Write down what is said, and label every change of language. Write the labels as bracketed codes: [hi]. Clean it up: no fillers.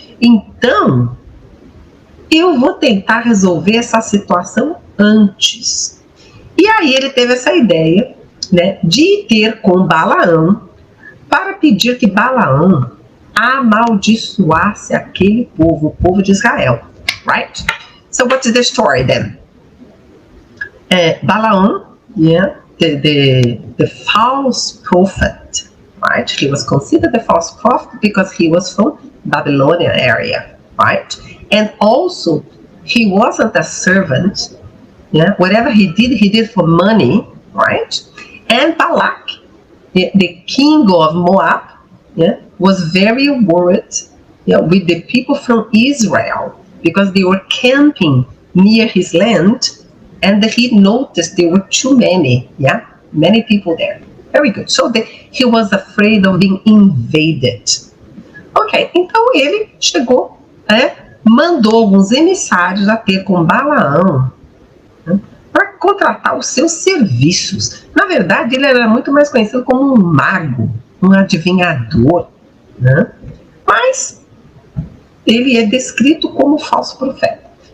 [pt] Então, eu vou tentar resolver essa situação antes. E aí ele teve essa ideia, né, de ir ter com Balaão para pedir que Balaão amaldiçoasse aquele povo, o povo de Israel. [en] Right? So what is the story then? Balaam, yeah, the false prophet, right? He was considered the false prophet because he was from Babylonian area, right? And also, he wasn't a servant. Yeah, whatever he did for money, right? And Balak, the king of Moab, was very worried with the people from Israel because they were camping near his land, and he noticed there were too many, many people there. Very good. So he was afraid of being invaded. [pt] Ok, então ele chegou, mandou alguns emissários a ter com Balaão, para contratar os seus serviços. Na verdade, ele era muito mais conhecido como um mago, um adivinhador, mas ele é descrito como falso profeta.